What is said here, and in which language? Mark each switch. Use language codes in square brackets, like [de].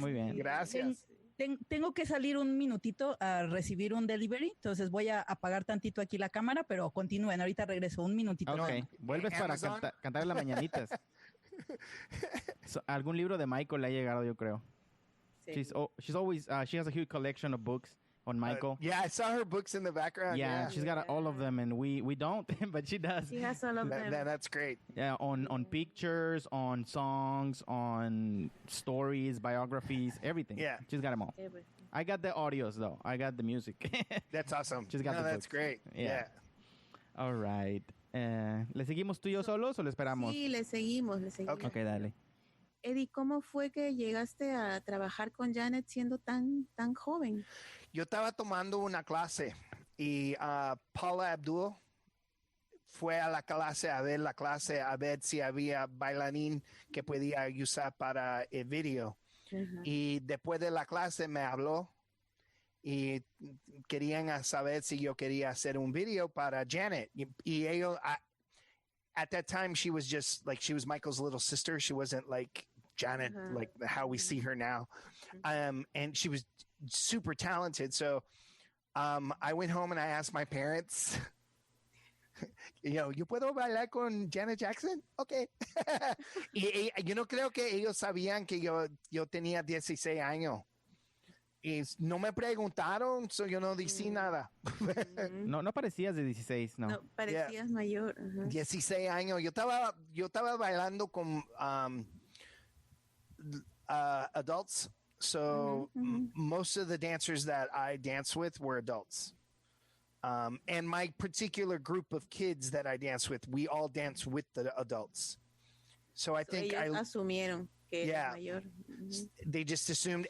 [es] Muy bien. Gracias. Tengo que salir un minutito a recibir un delivery, entonces voy a apagar tantito aquí la cámara, pero continúen, ahorita regreso un minutito. Ok, vuelves para Amazon. cantar las mañanitas. Algún libro de Michael le ha llegado, yo creo. Sí. [en] She's always she has a huge collection of books on Michael. Yeah, I saw her books in the background. Yeah, she's got all of them, and we don't, but she does. She has all of them. That's great. Yeah, on pictures, on songs, on stories, biographies, everything. Yeah. She's got them all. Everything. I got the audios though. I got the music. That's awesome. She's got the that's great. Yeah. All right. [es] ¿Le seguimos tú y yo solos o le esperamos? Sí, le seguimos. Okay. Ok, dale. Eddie, ¿cómo fue que llegaste a trabajar con Janet siendo tan joven? Yo estaba tomando una clase y Paula Abdul fue a la clase a ver si había bailarín que podía usar para el video. Ajá. Y después de la clase me habló y querían saber si yo quería hacer un video para Janet. Y ellos, [en] at that time, she was just like, she was Michael's little sister. She wasn't like Janet, like how we see her now. And she was super talented. So I went home and I asked my parents, [es] yo puedo bailar con Janet Jackson? [en] Okay. [es] Y yo no creo que ellos sabían que yo tenía 16 años. Y no me preguntaron, so yo no dije nada. No parecías de 16, no. No, parecías mayor. Ajá. 16 años. Yo estaba bailando con adults. [en] So most of the dancers that I danced with were adults. And my particular group of kids that I danced with, we all danced with the adults. So I think [es] ellos asumieron que [en] Yeah. [es] era mayor. [en] they just assumed.